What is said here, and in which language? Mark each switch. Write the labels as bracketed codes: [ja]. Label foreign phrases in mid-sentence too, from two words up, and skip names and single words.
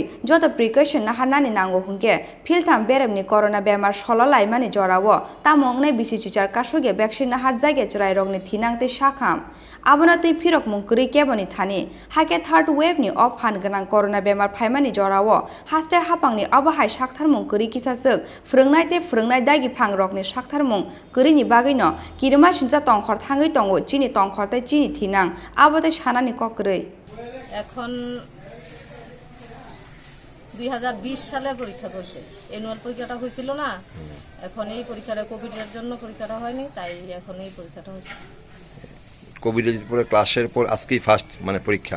[trp] joto precaution naharnani nango hunke filtham beremni corona bemar solo laimani jorawo tamongnai bisi chichar kasuge vaccine nahar jage chrai rogni thinangte shakham abonati phirok mungkuri keboni thani hake [en] third wave [trp] ni off han ganang corona bemar phaimani jorawo haste hapangni abahai sakthar mungkuri kisasuk frungnai dagi phangrokni sakthar mung kuri ni bagai no kirma sincha tongkhor thangai tongo chini tongkhor tai chini thinang abote [bn] এখন 2020 সালের পরীক্ষা চলছে অ্যানুয়াল পরীক্ষাটা হয়েছিল না এখন এই পরীক্ষাটা কোভিডের জন্য পরীক্ষাটা হয়নি তাই এখন এই পরীক্ষাটা হচ্ছে কোভিডের পরে ক্লাসের পর আজকেই ফার্স্ট মানে পরীক্ষা